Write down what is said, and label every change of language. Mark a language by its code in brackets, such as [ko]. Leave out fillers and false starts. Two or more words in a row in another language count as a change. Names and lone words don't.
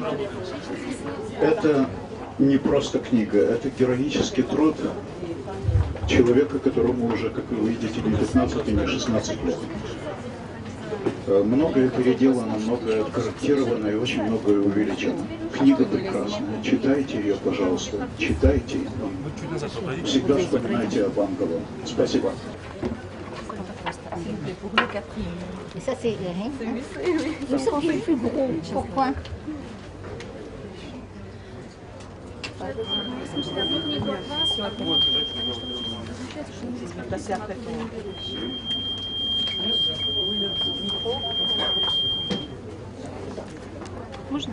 [ru] Это не просто книга, это героический труд человека, которому уже, как вы видите, не 15, не 16 лет. Многое переделано, многое откорректировано и очень многое увеличено. Книга прекрасная. Читайте ее, пожалуйста. Читайте. Всегда вспоминайте об Анголон. Спасибо. [fr] Et ça c'est rien. Nous sommes plus gros. Pourquoi? [ru] Можно